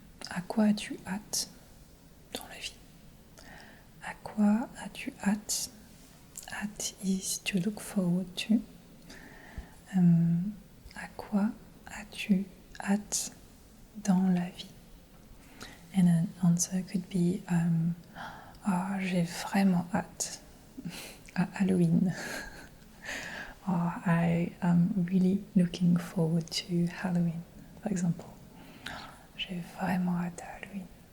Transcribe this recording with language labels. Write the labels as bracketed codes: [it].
[fr] À quoi as-tu hâte dans la vie? À quoi as-tu hâte? [en] Hâte is to look forward to. [fr] À quoi as-tu hâte dans la vie? [en] And an answer could be [fr] j'ai vraiment hâte à Halloween. [en] Or I am really looking forward to Halloween, for example. [fr] J'ai vraiment hâte à Halloween.